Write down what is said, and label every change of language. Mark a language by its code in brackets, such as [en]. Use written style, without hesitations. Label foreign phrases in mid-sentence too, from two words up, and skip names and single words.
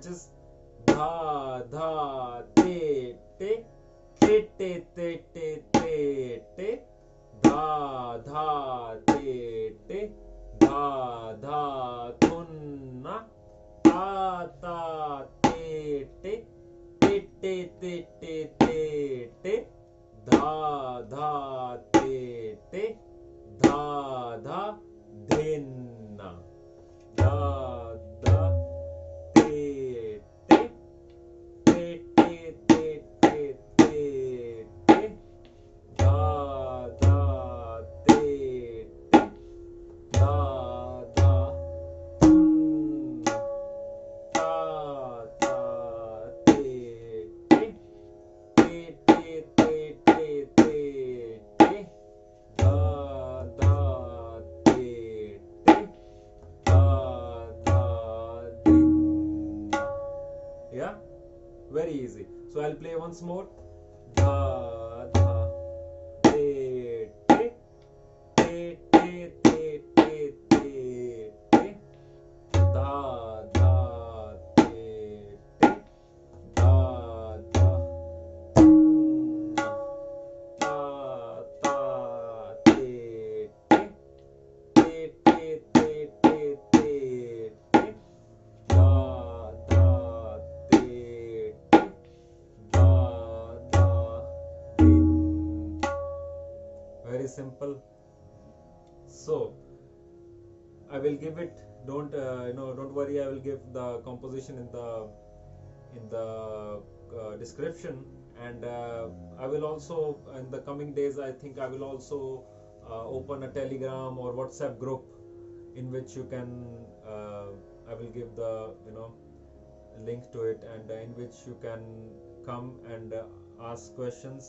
[en] is dha dha te te te te te te te te dha dha te te dha dha thunna ta ta te te te te te te te te dha dha te te dha dha dhinna, dha dha te te te te te te te te dha dha te te dha dha thunna ta ta te te te te te te te te dha dha te te dha dha dhinna. Yeah, very easy. So I'll play once more. Dha dha te te te te te te te te dha dha te te dha dha thunna ta ta te te te te te te te te dha dha te te dha dha dhin. Very simple. So I will give it. Don't worry. I will give the composition in the description, and I will also, in the coming days, I think I will also open a Telegram or WhatsApp group in which you can I will give the link to it, and in which you can come and ask questions.